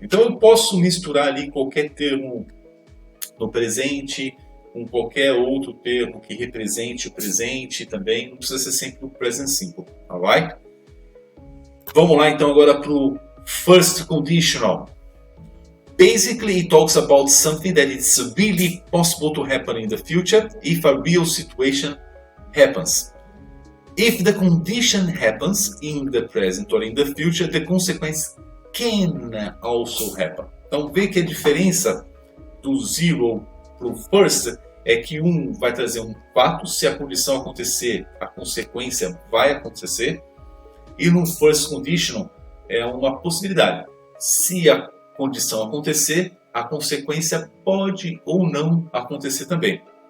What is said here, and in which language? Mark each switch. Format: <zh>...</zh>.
<pt>Então eu posso misturar ali qualquer termo no presente com qualquer outro termo que represente o presente também. Não precisa ser sempre o present simple, alright? Vamos lá então agora para o first conditional.</pt> <en>Basically, it talks about something that is really possible to happen in the future if a real situation happens. If the condition happens in the present or in the future, the consequence can also happen.</en> <pt>Então, vê que a diferença do zero para o first é que um vai trazer um fato, se a condição acontecer, a consequência vai acontecer. E no first conditional é uma possibilidade. Se a condição acontecer, a consequência pode ou não acontecer também.</pt>